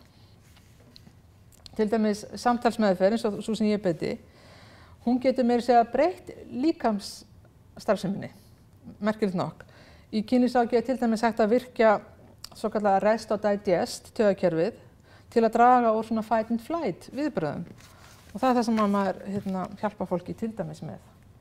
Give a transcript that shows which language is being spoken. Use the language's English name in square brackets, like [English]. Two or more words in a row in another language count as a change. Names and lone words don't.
[Icelandic] Til dæmis samtalsmeðferð, eins og svo sem ég beti, hún getur meira að segja breytt líkamsstarfseminni, merkilegt nokk. Í kynlífsráðgjöf er til dæmis hægt að virkja svokallaða rest og digest taugakerfið til að draga úr svona [English] fight and flight [Icelandic] viðbrögðum. Og það er það sem maður hjálpa fólki til dæmis með.